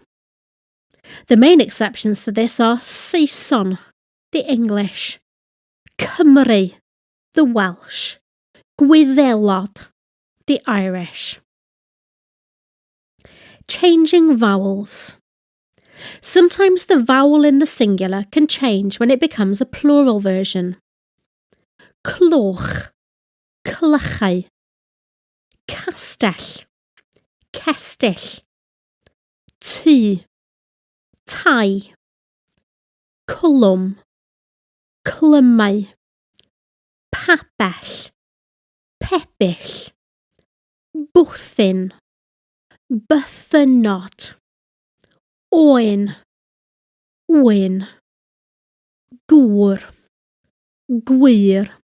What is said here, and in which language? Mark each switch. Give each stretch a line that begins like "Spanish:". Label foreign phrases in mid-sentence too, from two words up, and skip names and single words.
English: The main exceptions to this are Saeson, the English, Cymru, the Welsh, Gwyddelod, the Irish. Changing vowels. Sometimes the vowel in the singular can change when it becomes a plural version.
Welsh: Cloch, clychau, castell, cestyll, tŷ, tai, cwlwm, clymau, papell, pebyll, bwthyn, Diwrnod, oen, wyn, gŵr, gwir.